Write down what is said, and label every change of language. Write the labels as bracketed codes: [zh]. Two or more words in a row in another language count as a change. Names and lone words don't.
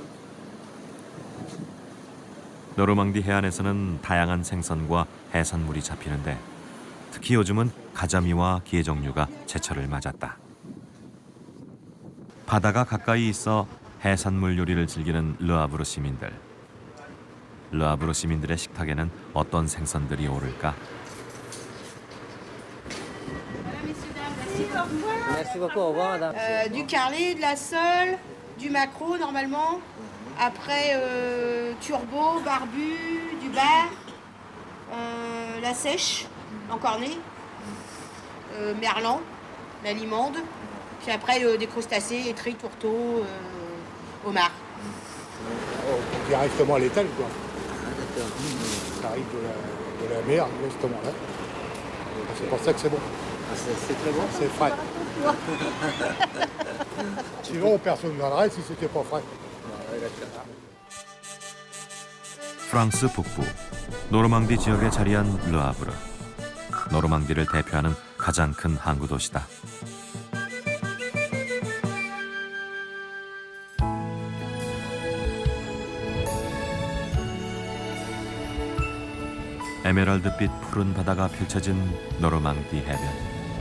[ko] 노르망디 해안에서는 다양한 생선과 해산물이 잡히는데 특히 요즘은 가자미와 게 종류가 제철을 맞았다. 바다가 가까이 있어 해산물 요리를 즐기는 르아브르 시민들. 르아브르 시민들의 식탁에는 어떤 생선들이 오를까? [fr] Merci beaucoup, au revoir madame. Du carlet, de la sole, du maquereau normalement. Après, turbo, barbu, du bar, la sèche, encornée, merlan, la limande. Puis après, des crustacés, étris, tourteaux, homards. On dit directement à l'étal, quoi. Ça arrive de la mer, justement, là. C'est pour ça que c'est bon. C'est très bon. C'est frais. Sinon, personne ne viendrait si c'était pas frais. [ko] 프랑스 북부 노르망디 지역에 자리한 르아브르. 노르망디를 대표하는 가장 큰 항구 도시다. 에메랄드빛 푸른 바다가 펼쳐진 노르망디 해변.